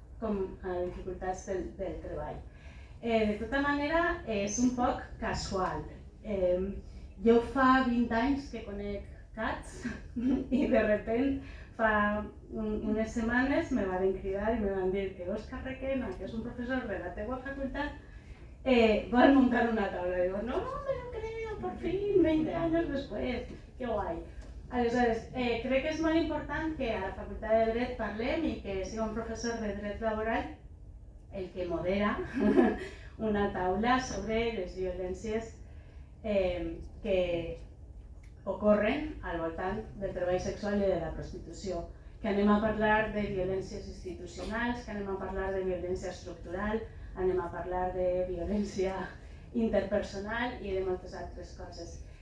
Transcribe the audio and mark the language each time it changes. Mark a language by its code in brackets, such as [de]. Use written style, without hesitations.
[ca] Com a dificultats del treball. De tota manera, és un poc casual. Jo fa 20 anys que conec cats i de repente fa unes setmanes me van cridar i me van dir que Òscar Requena, que és un professor de la teua facultat, vol montar una taula. [es] Digo, no me lo creo, por fin, 20 años después, qué guay. [ca] Aleshores, crec que és molt important que a la Facultat de Dret parlem i que sigui un professor de dret laboral el que modera una taula sobre les violències que ocorren al voltant del treball sexual i de la prostitució, que anem a parlar de violències institucionals, que anem a parlar de violència estructural, anem a parlar de violència interpersonal i de moltes altres coses.